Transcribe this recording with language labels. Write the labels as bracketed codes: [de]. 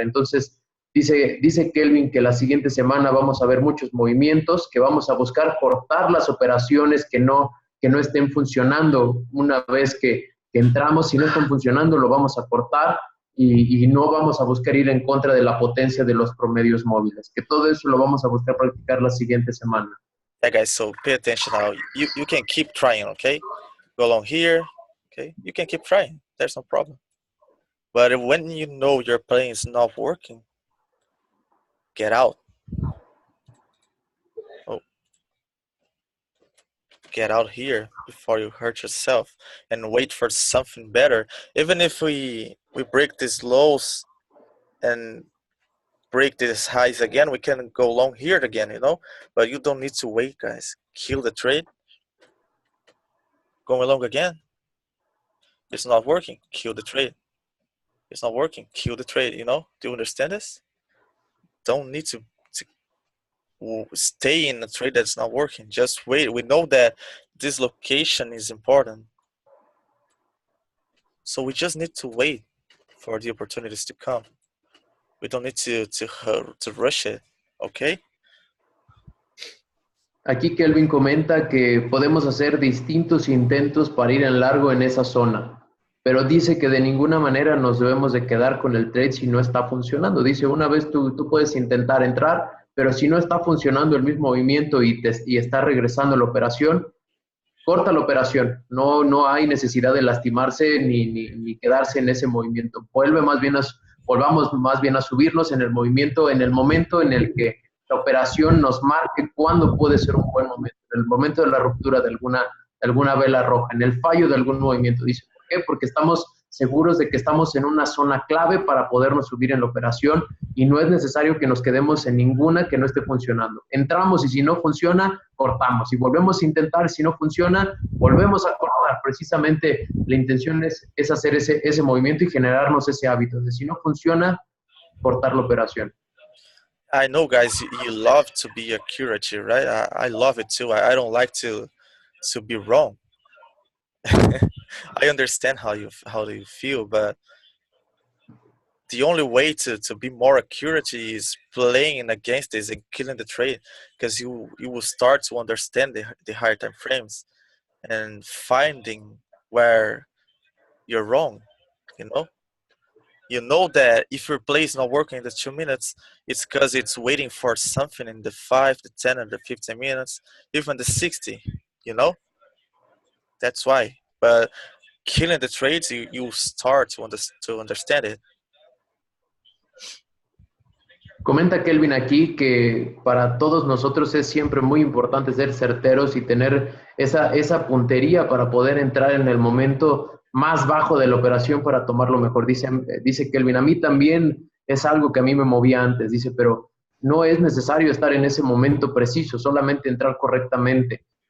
[es] Entonces, dice Kelvin que la siguiente semana vamos a ver muchos movimientos, que vamos a buscar cortar las operaciones que no estén funcionando. Una vez que entramos, si no están funcionando, lo vamos a cortar y no vamos a buscar ir en contra de la potencia de los promedios móviles. Que todo eso lo vamos a buscar practicar la siguiente semana. [en] Yeah, guys, so pay attention now. You can keep trying, okay? Go along here, okay? You can keep trying. There's no problem. But when you know your plan is not working, get out. Oh, get out here before you hurt yourself and wait for something better. Even if we break these lows and break these highs again, we can go long here again, you know? But you don't need to wait, guys. Kill the trade. Going long again. It's not working. Kill the trade. It's not working. Kill the trade, you know? Do you understand this? Don't need to stay in a trade that's not working. Just wait. We know that this location is important. So we just need to wait for the opportunities to come. We don't need to rush it, okay? [es] Aquí Kelvin comenta que podemos hacer distintos intentos para ir en largo en esa zona, pero dice que de ninguna manera nos debemos de quedar con el trade si no está funcionando. Dice, una vez tú puedes intentar entrar, pero si no está funcionando el mismo movimiento y está regresando la operación, corta la operación. No hay necesidad de lastimarse ni quedarse en ese movimiento. Volvamos más bien a subirnos en el movimiento, en el momento en el que la operación nos marque cuándo puede ser un buen momento, en el momento de la ruptura de alguna vela roja, en el fallo de algún movimiento. Dice, ¿por qué? Porque estamos seguros de que estamos en una zona clave para podernos subir en la operación y no es necesario que nos quedemos en ninguna que no esté funcionando. Entramos y si no funciona, cortamos. Y volvemos a intentar, si no funciona, volvemos a cortar. Precisamente la intención es hacer ese movimiento y generarnos ese hábito. De si no funciona, cortar la operación. [en] I know, guys, you love to be accurate, right? I love it too. I don't like to be wrong. I understand how you feel, but the only way to be more accurate is playing against this and killing the trade, because you will start to understand the higher time frames and finding where you're wrong, you know? You know that if your play is not working in the 2 minutes, it's because it's waiting for something in the 5, the 10, and the 15 minutes, even the 60, you know? That's why. But killing the trades, you start to understand it. [es] Comenta Kelvin aquí que para todos nosotros es siempre muy importante ser certeros y tener esa puntería para poder entrar en el momento más bajo de la operación para tomarlo mejor. Dice Kelvin, a mí también es algo que a mí me movía antes, dice, pero no es necesario estar en ese momento preciso, solamente entrar correctamente.